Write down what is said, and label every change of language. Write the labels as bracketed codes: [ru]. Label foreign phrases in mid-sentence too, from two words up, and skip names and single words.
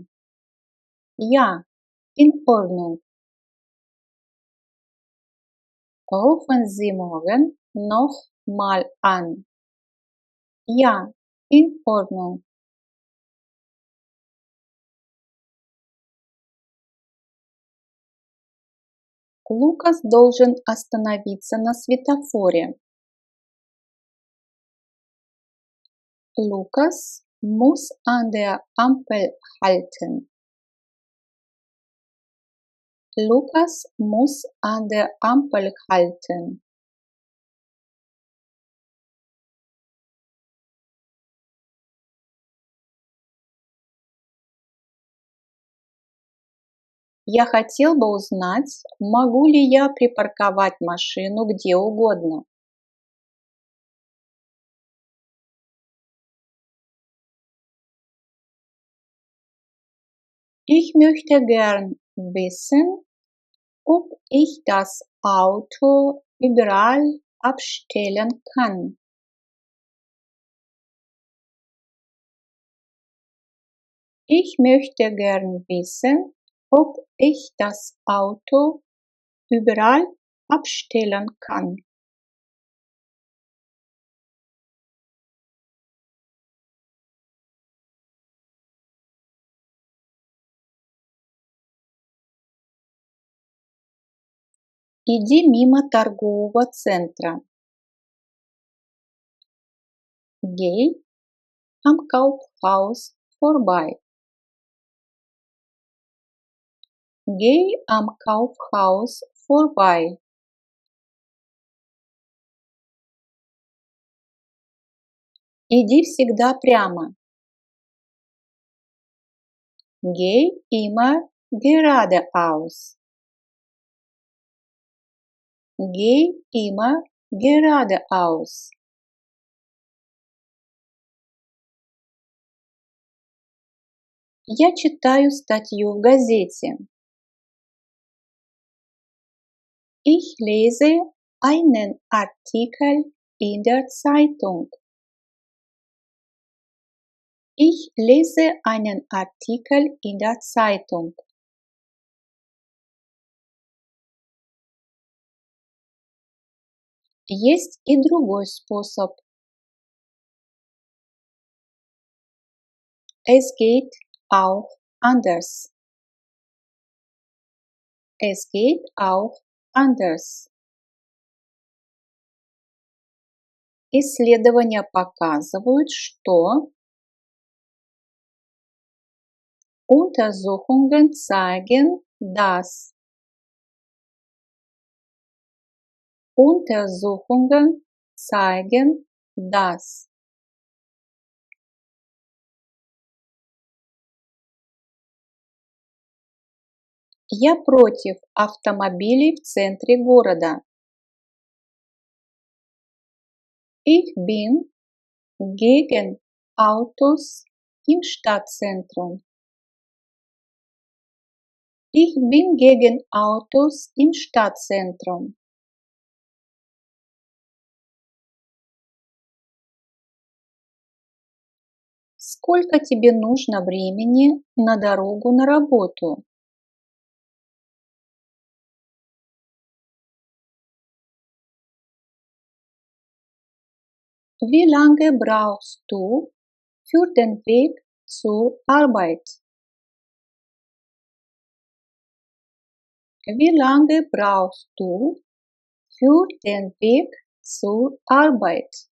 [de] Ja, in Ordnung. Rufen Sie morgen noch mal an. Ja, in Ordnung. [ru] Лукас должен остановиться на светофоре. [de] Lukas muss an der Ampel halten. Lukas muss an der Ampel halten. [ru] Я хотел бы узнать, могу ли я припарковать машину где угодно. [de] Ich möchte gern wissen, ob ich das Auto überall abstellen kann. Ich möchte gern wissen, ob ich das Auto überall abstellen kann. [ru] Иди мимо торгового центра. [de] Geh am Kaufhaus vorbei. Geh am Kaufhaus vorbei. [ru] Иди всегда прямо. [de] Geh immer geradeaus. Geh immer geradeaus. [ru] Я читаю статью в газете. [de] Ich lese einen Artikel in der Zeitung. Ich lese einen Artikel in der Zeitung. [ru] Есть и другой способ. [de] Es geht auch anders. Es geht auch anders. [ru] Исследования показывают, что [de] Untersuchungen zeigen, dass Untersuchungen zeigen, dass [ru] я против автомобилей в центре города. [de] Ich bin gegen Autos im Stadtzentrum. Ich bin gegen Autos im Stadtzentrum. [ru] Сколько тебе нужно времени на дорогу на работу? [de] Wie lange brauchst du für den Weg zur Arbeit? Wie lange brauchst du für den Weg zur Arbeit?